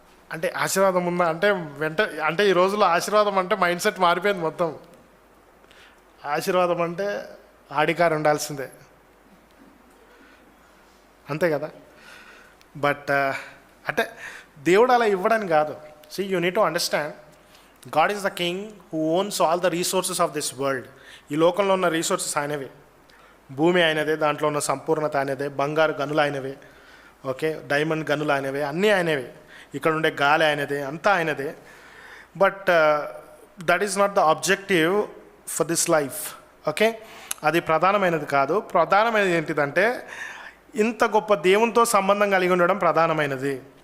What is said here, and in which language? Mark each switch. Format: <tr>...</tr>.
<te>అంటే ఆశీర్వాదం ఉందా అంటే ఈ రోజుల్లో ఆశీర్వాదం అంటే మైండ్ సెట్ మారిపోయింది మొత్తం. ఆశీర్వాదం అంటే ఆడికారు ఉండాల్సిందే, అంతే కదా. బట్ అంటే దేవుడు అలా ఇవ్వడానికి కాదు.</te> <en>See, you need to understand, God is the king who owns all the resources of this world.</en> <te>ఈ లోకంలో ఉన్న రీసోర్సెస్ ఆయనవే. భూమి ఆయనదే, దాంట్లో ఉన్న సంపూర్ణత ఆయనదే, బంగారు గనులు ఆయనవే, ఓకే, డైమండ్ గనులు ఆయనవే, అన్నీ ఆయనవే, ఇక్కడ ఉండే గాలి ఆయనదే, అంతా ఆయనదే.</te> <en>But that is not the objective for this life.</en> <te>Okay, అది ప్రధానమైనది కాదు. ప్రధానమైనది ఏంటిదంటే ఇంత గొప్ప దేవునితో సంబంధం కలిగి ఉండడం ప్రధానమైనది.</te>